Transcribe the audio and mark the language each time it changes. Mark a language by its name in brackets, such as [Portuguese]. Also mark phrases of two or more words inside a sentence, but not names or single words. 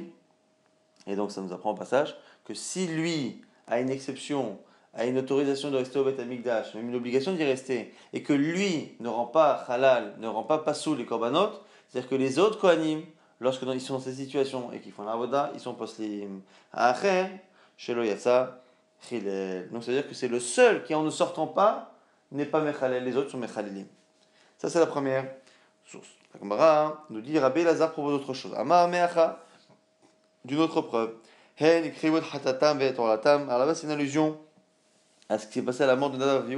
[French] Et donc ça nous apprend au passage que si lui a une exception, a une autorisation de rester au Beth Amikdash, même une obligation d'y rester, et que lui ne rend pas halal, ne rend pas pasoul les korbanot, c'est-à-dire que les autres kohanim, lorsqu'ils sont dans cette situation et qu'ils font la avoda, ils sont poslim. [Hebrew] אחר, שלא יצא, חילל. [French] Donc c'est-à-dire que c'est le seul qui en ne sortant pas n'est pas mechalel, les autres sont mechalelim. Ça c'est la première source. La Gemara nous dit Rabbi Lazare propose autre chose. [Hebrew] אמר מהכא. [French] D'une autre preuve. Alors là-bas, c'est une allusion à ce qui s'est passé à la mort de Nadav Avihu.